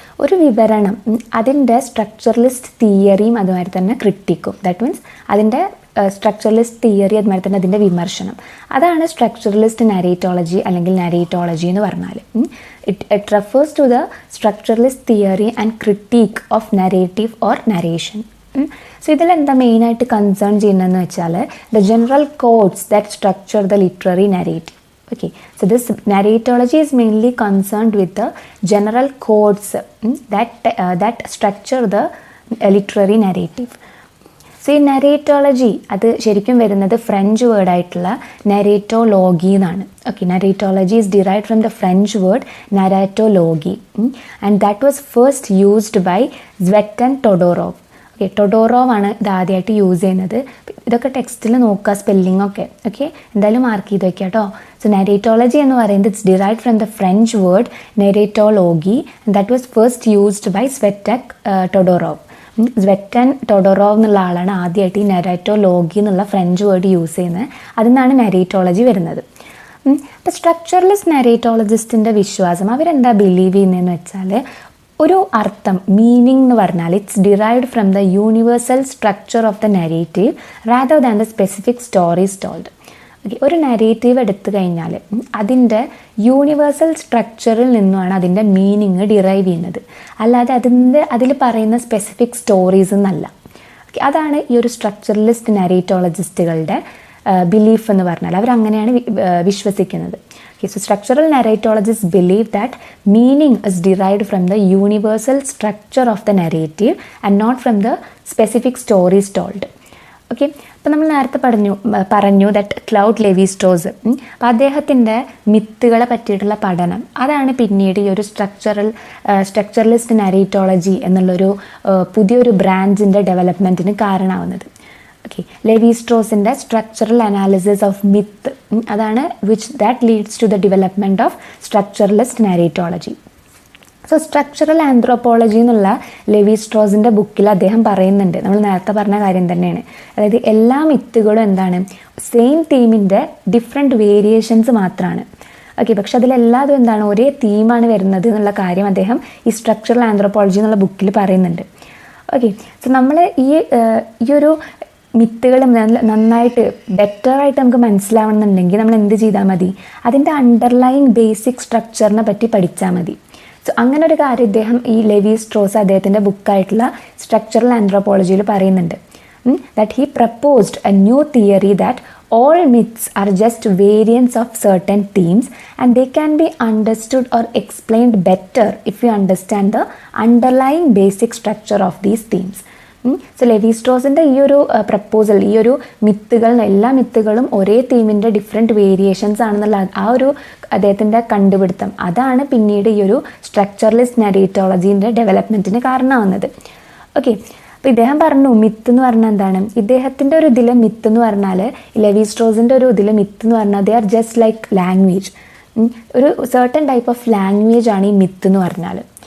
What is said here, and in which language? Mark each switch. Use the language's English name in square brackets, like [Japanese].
[Malayalam] ഒരു വിവരണം, അതിൻ്റെ സ്ട്രക്ചറലിസ്റ്റ് തിയറിയും അതുമാതിരി തന്നെ ക്രിട്ടിക്കും, ദാറ്റ് മീൻസ് അതിൻ്റെ സ്ട്രക്ചറലിസ്റ്റ് തിയറി അതുമാതിരി തന്നെ അതിൻ്റെ വിമർശനം, അതാണ് സ്ട്രക്ചറലിസ്റ്റ് നാരേറ്റോളജി അല്ലെങ്കിൽ നാരേറ്റോളജി എന്ന് പറഞ്ഞാൽ. [English] It refers to the structuralist theory and critic of narrative or narration. [Malayalam] So ഇതിലെന്താ മെയിനായിട്ട് കൺസേൺ ചെയ്യുന്നതെന്ന് വെച്ചാൽ [English] The general codes that structure the literary narrative. Okay, so this narratology is mainly concerned with the general codes that structure the literary narrative. [Malayalam] So ഈ narratology അത് ശരിക്കും വരുന്നത് French വേർഡായിട്ടുള്ള narratology എന്നാണ്. [English] Okay, narratology is derived from the French word narratology and that was first used by Zvetan Todorov. [Malayalam] Okay, ടൊഡോറോവ് ആണ് ഇത് ആദ്യമായിട്ട് use ചെയ്യുന്നത്. ഇതൊക്കെ ടെക്സ്റ്റിൽ നോക്കുക, സ്പെല്ലിംഗ് ഒക്കെ. ഓക്കെ, എന്തായാലും മാർക്ക് ചെയ്ത് വയ്ക്കുക കേട്ടോ. സോ നെറേറ്റോളജി എന്ന് പറയുന്നത് [English] It's derived from the French word narratology, that was first used by Tzvetan Todorov. [Malayalam] സ്വെറ്റൻ ടൊഡോറോവ് എന്നുള്ള ആളാണ് ആദ്യമായിട്ട് ഈ നെറേറ്റോളോഗി എന്നുള്ള ഫ്രഞ്ച് വേർഡ് യൂസ് ചെയ്യുന്നത്. അതിൽ നിന്നാണ് നെറേറ്റോളജി വരുന്നത്. അപ്പോൾ സ്ട്രക്ചർലെസ് നെറേറ്റോളജിസ്റ്റിൻ്റെ വിശ്വാസം, അവരെന്താ ബിലീവ് ചെയ്യുന്നതെന്ന് വെച്ചാൽ, ഒരു അർത്ഥം, മീനിങ് എന്ന് പറഞ്ഞാൽ [English] It's derived from the universal structure of the narrative rather than the specific stories told. [Malayalam] Okay, ഒരു നെറേറ്റീവ് എടുത്തു കഴിഞ്ഞാൽ അതിൻ്റെ യൂണിവേഴ്സൽ സ്ട്രക്ചറിൽ നിന്നുമാണ് അതിൻ്റെ മീനിങ് ഡിറൈവ് ചെയ്യുന്നത്, അല്ലാതെ അതിൽ പറയുന്ന സ്പെസിഫിക് സ്റ്റോറീസ് എന്നല്ല. ഓക്കെ, അതാണ് ഈ ഒരു സ്ട്രക്ചറലിസ്റ്റ് നെറേറ്റോളജിസ്റ്റുകളുടെ ബിലീഫ് എന്ന് പറഞ്ഞാൽ. അവരങ്ങനെയാണ് വിശ്വസിക്കുന്നത്. [English] Okay, so structural narratologists believe that meaning is derived from the universal structure of the narrative and not from the specific stories told. [Malayalam] Okay, അപ്പോൾ നമ്മൾ നേരത്തെ പറഞ്ഞു ദാറ്റ് ക്ലൗഡ് ലെവി-സ്ട്രോസ്, അപ്പോൾ അദ്ദേഹത്തിൻ്റെ മിത്തുകളെ പറ്റിയിട്ടുള്ള പഠനം, അതാണ് പിന്നീട് ഈ ഒരു സ്ട്രക്ചറലിസ്റ്റ് നരേറ്റോളജി എന്നുള്ളൊരു പുതിയൊരു ബ്രാഞ്ചിൻ്റെ ഡെവലപ്മെൻറ്റിന് കാരണമാവുന്നത്. Okay, ലെവി-സ്ട്രോസിൻ്റെ structural analysis of myth, അതാണ് [English] that leads to the development of structuralist narratology. [Malayalam] So structural anthropology എന്നുള്ള ലെവി-സ്ട്രോസിൻ്റെ ബുക്കിൽ അദ്ദേഹം പറയുന്നുണ്ട്, നമ്മൾ നേരത്തെ പറഞ്ഞ കാര്യം തന്നെയാണ്. അതായത് എല്ലാ മിത്തുകളും എന്താണ്, സെയിം തീമിൻ്റെ ഡിഫറെൻറ്റ് വേരിയേഷൻസ് മാത്രമാണ്. ഓക്കെ, പക്ഷെ അതിലെല്ലാതും എന്താണ്, ഒരേ തീമാണ് വരുന്നത് എന്നുള്ള കാര്യം അദ്ദേഹം ഈ സ്ട്രക്ചറൽ ആന്ത്രോപോളജി എന്നുള്ള ബുക്കിൽ പറയുന്നുണ്ട്. ഓക്കെ, സോ നമ്മൾ ഈ ഒരു മിത്തുകൾ നന്നായിട്ട് ബെറ്ററായിട്ട് നമുക്ക് മനസ്സിലാവണമെന്നുണ്ടെങ്കിൽ നമ്മൾ എന്ത് ചെയ്താൽ മതി, അതിൻ്റെ അണ്ടർലൈങ് ബേസിക് സ്ട്രക്ചറിനെ പറ്റി പഠിച്ചാൽ മതി. സോ അങ്ങനെ ഒരു കാര്യം ഇദ്ദേഹം ഈ ലെവി-സ്ട്രോസ് അദ്ദേഹത്തിൻ്റെ ബുക്കായിട്ടുള്ള സ്ട്രക്ചറൽ ആന്ത്രോപോളജിയിൽ പറയുന്നുണ്ട്. [English] That he proposed a new theory that all myths are just variants of certain themes and they can be understood or explained better if you understand the underlying basic structure of these themes. [Malayalam] So ലെവി-സ്ട്രോസിൻ്റെ ഈ ഒരു proposal, ഈ ഒരു മിത്തുകൾ, എല്ലാ മിത്തുകളും ഒരേ തീമിൻ്റെ different variations ആണെന്നുള്ള ആ ഒരു അദ്ദേഹത്തിൻ്റെ കണ്ടുപിടുത്തം, അതാണ് പിന്നീട് ഈ ഒരു സ്ട്രക്ചറലിസ്റ്റ് നരേറ്റോളജീൻ്റെ ഡെവലപ്മെൻറ്റിന് കാരണമാവുന്നത്. ഓക്കെ, അപ്പോൾ ഇദ്ദേഹം പറഞ്ഞു മിത്ത് എന്ന് പറഞ്ഞാൽ എന്താണ്, ഇദ്ദേഹത്തിൻ്റെ ഒരു ഇതിലെ മിത്ത് എന്ന് പറഞ്ഞാൽ, ലെവി-സ്ട്രോസിൻ്റെ ഒരു ഇതിലെ മിത്ത് എന്ന് പറഞ്ഞാൽ [English] they are just like language, [Malayalam] ഒരു സർട്ടൻ ടൈപ്പ് ഓഫ് ലാംഗ്വേജ് ആണ് ഈ മിത്ത് എന്ന് പറഞ്ഞാൽ.